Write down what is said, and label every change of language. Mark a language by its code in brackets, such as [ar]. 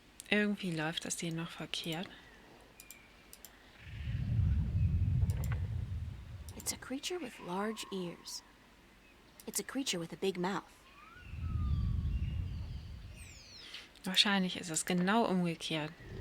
[de] Irgendwie läuft das hier noch verkehrt. [en] It's a creature with large ears. It's a creature with a big mouth. [de] Wahrscheinlich ist es genau umgekehrt.